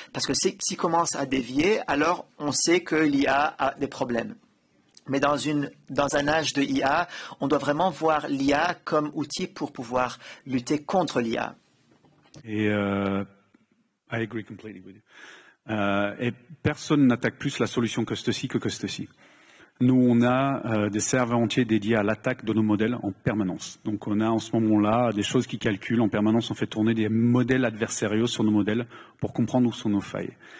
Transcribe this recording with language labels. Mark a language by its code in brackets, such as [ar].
[fr] Parce que s'il commence à dévier, alors on sait que l'IA a des problèmes. Mais dans un âge de IA, on doit vraiment voir l'IA comme outil pour pouvoir lutter contre l'IA. [en] Et I agree completely with you. [fr] Et personne n'attaque plus la solution Custody que Custody. Nous, on a des serveurs entiers dédiés à l'attaque de nos modèles en permanence. Donc, on a en ce moment-là des choses qui calculent en permanence. On fait tourner des modèles adversariaux sur nos modèles pour comprendre où sont nos failles.